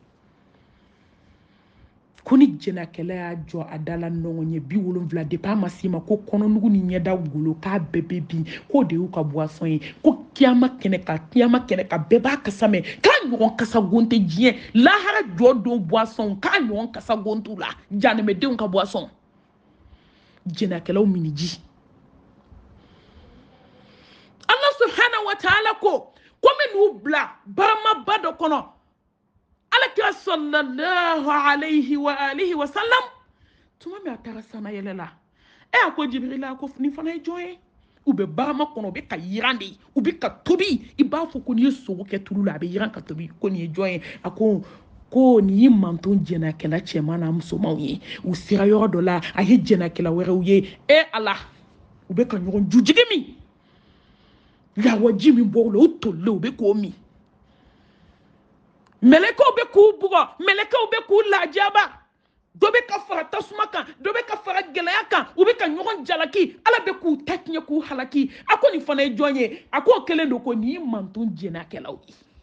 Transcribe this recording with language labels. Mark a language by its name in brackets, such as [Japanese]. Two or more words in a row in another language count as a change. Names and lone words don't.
[Bambara] ko ni jɛnɛkɛla y'a jɔ a da la ɲɔgɔn ye 70 depuis a ma s'i ma ko kɔnɔnugu ni ɲɛda golo k'a bɛɛ bɛ bin k'o de y'u ka boisson ye ko kiyama kɛnɛ ka bɛɛ b'a kasa mɛn k'a ɲɔgɔn kasa gon tɛ diɲɛ lahara jɔ don boisson k'a ɲɔgɔn kasa gon t'u la janɛmɛdenw ka boisson jɛnɛkɛlaw mini ji [Arabic] الله سبحانه وتعالى [Bambara] ko komi n'u bila baramaba dɔ kɔnɔ alakira [Arabic] صلى الله عليه وعلى آله وسلم [Bambara] tuma min a taara sana yɛlɛ la a ko Jibirila ko nin fana ye jɔn ye u bɛ barama kɔnɔ u bɛ ka yiran de u bɛ ka tobi i b'a fɔ ko n'i ye sogo kɛ tulu la a bɛ yiran ka tobi ko nin ye jɔn ye a ko nin ye manton jɛnɛkɛla cɛman n'a musomanw ye u sera yɔrɔ dɔ la a ye jɛnɛkɛla wɛrɛw ye ala u bɛ ka ɲɔgɔn jujigi min lawaji min bɔ o la o tolilen u bɛ k'o min melekaw be k'u bugo melekaw be k'u lajaba dɔ bɛ ka fara tasuma kan dɔ bɛ ka fara gɛlɛya kan u bɛ ka ɲɔgɔn jalaki ala bɛ k'u ta tiɲɛ k'u halaki a ko nin fana ye jɔn ye a ko kelen don ko nin ye mantun jɛnakɛlaw ye